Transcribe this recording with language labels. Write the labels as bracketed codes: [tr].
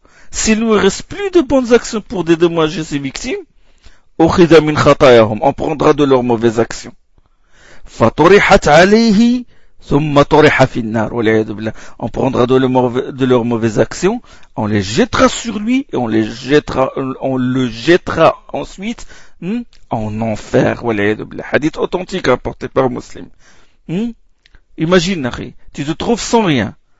[fr] S'il ne reste plus de bonnes actions pour dédommager ses victimes, on prendra de leurs mauvaises actions. [ar] فطرحت عليه ثم طرح في النار والعياذ بالله. [fr] On prendra de leurs mauvaises actions, on les jettera sur lui et on le jettera ensuite en enfer [ar] والعياذ بالله. [fr] Hadith authentique rapporté par un musulman. Imagine, tu te trouves sans rien.